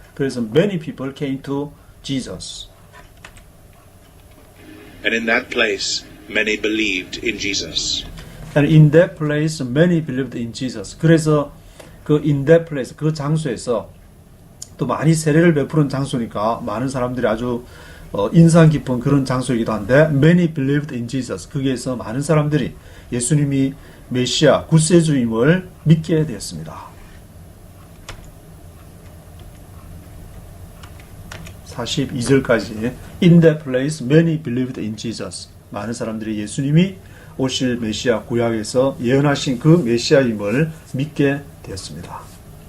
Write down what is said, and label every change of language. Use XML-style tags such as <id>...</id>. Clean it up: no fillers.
<ko>그래서</ko> <en>many people came to Jesus. And in that place, many believed in Jesus. And in that place, many believed in Jesus.</en> <ko>그래서 그</ko> <en>in that place,</en> <ko>그 장소에서 또 많이 세례를 베푸는 장소니까 많은 사람들이 아주 인상 깊은 그런 장소이기도 한데</ko> <en>many believed in Jesus.</en> <ko>거기에서 많은 사람들이 예수님이 메시아, 구세주임을 믿게 되었습니다. 42절까지</ko> <en>In that place many believed in Jesus.</en> <ko>많은 사람들이 예수님이 오실 메시아 구약에서 예언하신 그 메시아임을 믿게 되었습니다.</ko>